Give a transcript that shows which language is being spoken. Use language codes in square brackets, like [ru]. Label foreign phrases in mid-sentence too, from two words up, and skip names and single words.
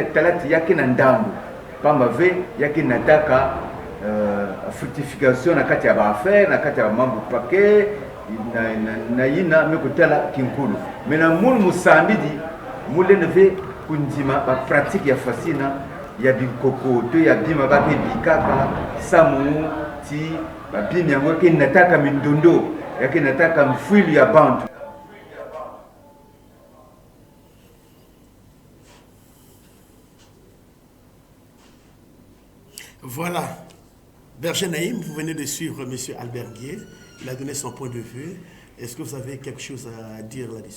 [ktu] talati yake na ndambu pamba ve yake nataka fructification na kati ya baaffaire na kati ya mambo pake na yina mekutala kinkulu mena mulu musambidi mule neve kunjima ba pratique ya fasina ya bikoko to ya bima bake bikaka samu ti babimi yango yake nataka mindondo yake nataka mfwili ya bantu. [fr] Voilà, Berger Naïm, vous venez de suivre M. Albert Guier, il a donné son point de vue. Est-ce que vous avez quelque chose à dire là-dessus?